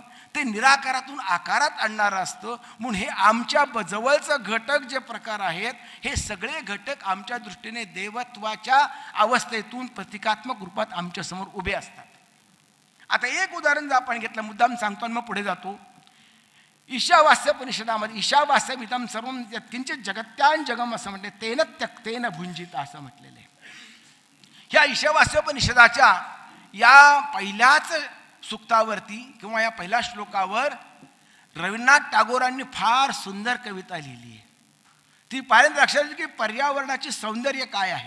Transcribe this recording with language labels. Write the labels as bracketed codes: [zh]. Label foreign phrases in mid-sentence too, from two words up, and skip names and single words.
[mr] ते निराकारातून आकारात आणणारं असतं. म्हणून हे आमच्या जवळचं घटक जे प्रकार आहेत, हे सगळे घटक आमच्या दृष्टीने देवत्वाच्या अवस्थेतून प्रतिकात्मक रूपात आमच्यासमोर उभे असतात. आता एक उदाहरण जर आपण घेतलं, मुद्दाम सांगतो आणि मग पुढे जातो. [sa] ईशावास्योपनिषदामध्ये ईशावास्यमिदं सर्वं यत्किंचित् जगत्यां जगम [mr] असं म्हटले, [sa] तेन त्यक्तेन भुंजित [mr] असं म्हटलेलं आहे. ह्या ईशावास्योपनिषदाच्या या पहिल्याच सुक्तावरती किंवा या पहिल्या श्लोकावर रवींद्रनाथ टागोरांनी फार सुंदर कविता लिहिली आहे. ती पाहिल्यानंतर लक्षात येईल की पर्यावरणाची सौंदर्य काय आहे.